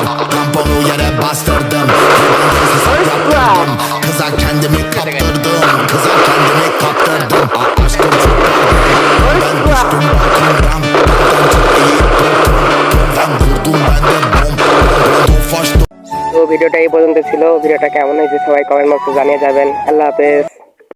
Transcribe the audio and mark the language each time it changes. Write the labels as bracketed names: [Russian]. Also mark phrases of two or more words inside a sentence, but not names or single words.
[Turkish] Tamponu yere bastırdım. Hemen tezi saklattırdım. Kıza kendimi kaptırdım. Kıza kendimi kaptırdım. Aşkım çok pardon. Ben düştüm balkondan. Benden çok iyi popon. Ben vurdum ben de bom. Tofaş [Bangla] তো ভিডিওটা এই পর্যন্ত ছিল। ভিডিওটা কেমন হয়েছে সবাই কমেন্ট বক্সে জানিয়ে যাবেন। আল্লাহ হাফেজ।